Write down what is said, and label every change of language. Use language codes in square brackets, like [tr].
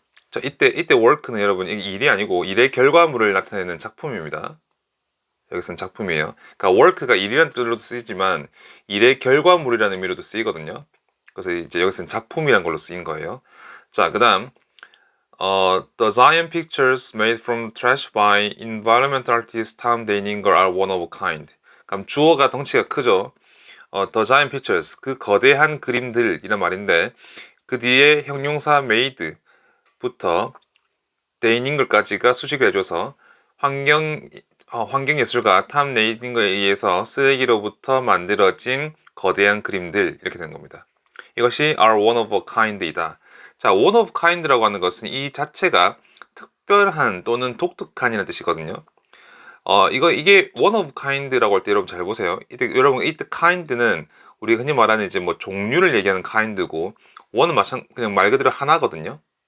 [ko] 자, 이때 work는 여러분 이게 일이 아니고 일의 결과물을 나타내는 작품입니다. 여기서는 작품이에요. 그러니까 work가 일이라는 뜻으로도 쓰이지만 일의 결과물이라는 의미로도 쓰이거든요. 그래서 이제 여기서는 작품이라는 걸로 쓰인 거예요. 자, 그다음 [en] The giant pictures made from trash by environmental artist Tom Deininger are one of a kind. [ko] 그럼 주어가 덩치가 크죠. [en] The giant pictures, [ko] 그 거대한 그림들 이란 말인데 그 뒤에 형용사 made부터 데이닝걸까지가 수식을 해줘서 환경예술가 탐 네이닝거에 의해서 쓰레기로부터 만들어진 거대한 그림들 이렇게 된 겁니다. 이것이 [en] are one of a kind [ko] 이다. 자, one of kind라고 하는 것은 이 자체가 특별한 또는 독특한이라는 뜻이거든요. 이게 one of kind라고 할 때 여러분 잘 보세요. 여러분 이 kind는 우리 흔히 말하는 이제 뭐 종류를 얘기하는 kind고 one은 그냥 말 그대로 하나거든요.